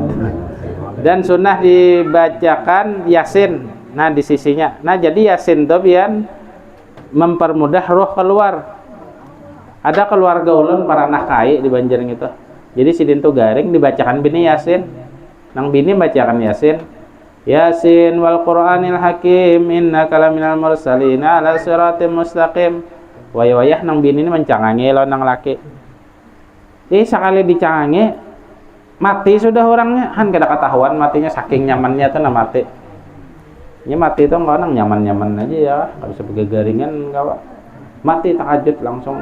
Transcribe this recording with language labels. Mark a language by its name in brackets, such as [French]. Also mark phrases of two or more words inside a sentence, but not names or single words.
[Indonesian] Dan sunnah dibacakan Yasin. Di sisinya. Jadi Yasin tuh biar mempermudah roh keluar. [Banjar] Ada keluarga ulun para anak kai di Banjar gitu. Jadi sidin tuh garing dibacakan bini Yasin. Nang bini bacakan Yasin. [Arabic] يس والقرآن الحكيم إنك لمن المرسلين على صراط مستقيم. [Banjar] Wayah nang bini ini mencangangi lawan nang laki. Sekali dicangangi mati sudah orangnya, kada ketahuan matinya saking nyamannya tuh mati. Ini mati itu enggak nang nyaman-nyaman aja ya, enggak bisa begagaringan kawa. [Indonesian] Mati tahajud langsung.